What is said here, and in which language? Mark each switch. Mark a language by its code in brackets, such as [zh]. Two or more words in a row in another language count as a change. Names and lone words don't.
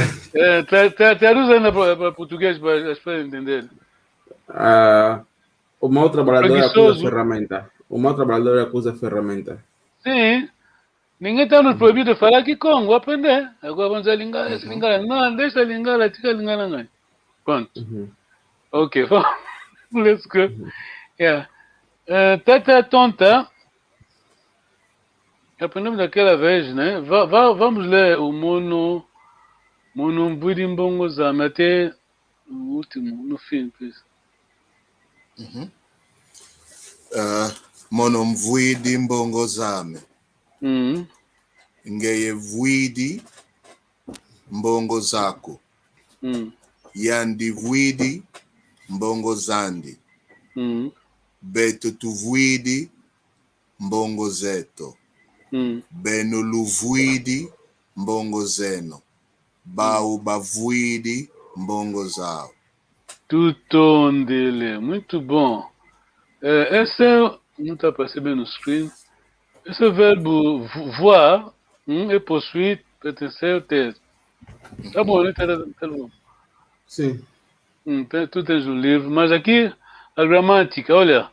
[pt] Traduz ainda para português para as pessoas entenderem. O mau trabalhador acusa preguiçoso. ferramenta. O mau trabalhador acusa ferramenta. Sim. Ninguém está nos proibido de falar Kikongo, vou aprender. Agora vamos a lingala, esse lingala. Não, deixa a lingala, tira a lingala, não. Pronto. [en] Ok, let's go. Yeah. [pt] Tata tonta. Aprendemos daquela vez, né? Vamos ler o [kg] Mono Mbwidi Zame [pt] até o último, no fim. [kg] Mono Mbwidi Zame. Uhum. Ngeye Vwidi Mbongo Zako. Yandi Vwidi Mbongo Zandi. Beto Tuvwidi Mbongo Zeto. Beno Luvwidi Mbongo Zeno. Bau Bavwidi Mbongo Zao. Tutondele, [pt] muito bom. Esse não está percebendo no screen. Esse verbo voir é possuir, pertencer, ter. Tá bom, né? Tá bom. Sim. Tu tens o livro, mas aqui a gramática, olha.